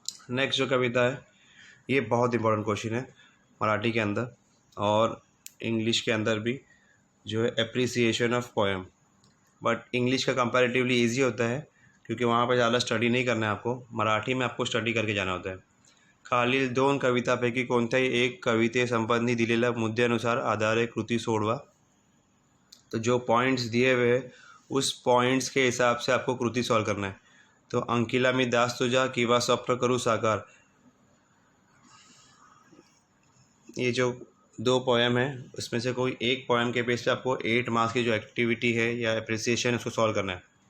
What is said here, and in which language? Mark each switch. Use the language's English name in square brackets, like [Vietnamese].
[Hindi] Next जो कविता है ये बहुत इंपॉर्टेंट क्वेश्चन है मराठी के अंदर और इंग्लिश के अंदर भी, जो है appreciation of poem. But English का कंपैरेटिवली इजी होता है क्योंकि वहाँ पर ज़्यादा स्टडी नहीं करना है आपको, मराठी में आपको स्टडी करके जाना होता है। [Marathi] खालील 2 कवितापैकी कोणत्याही एक कवितेसंबंधी दिलेल्या मुद्द्यानुसार आधारे कृती सोडवा। [Hindi] तो जो पॉइंट्स दिए हुए हैं उस पॉइंट्स के हिसाब से आपको कृति सॉल्व करना है। तो अंकिला मी दास तुझा किंवा स्वप्न करू साकार, ये जो 2 पोएम है उसमें से कोई एक पोएम के बेस पे आपको 8 मार्क्स की जो एक्टिविटी है या एप्रिसिएशन उसको सॉल्व करना है।